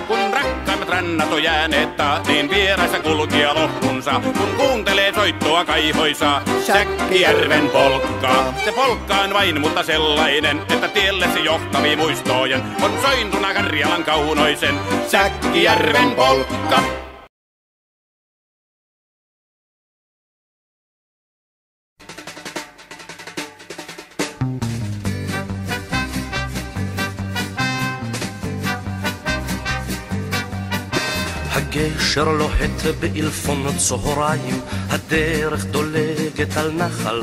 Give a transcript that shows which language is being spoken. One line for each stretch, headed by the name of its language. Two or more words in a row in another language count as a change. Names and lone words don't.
Finnish: Kun rakkaimmat raikkaimmat rannat on jääneet niin vieressä kulkija lohdunsa, kun kuuntelee soittoa kaihoisa. Säkkijärven polkka, se polkka on vain mutta sellainen, että tielle se johtavii muistojen on sointuna Karjalan kaunoisen. Säkkijärven polkka.
Hebrew: הגשר לוהט באלפון צהריים, הדרך דולגת על נחל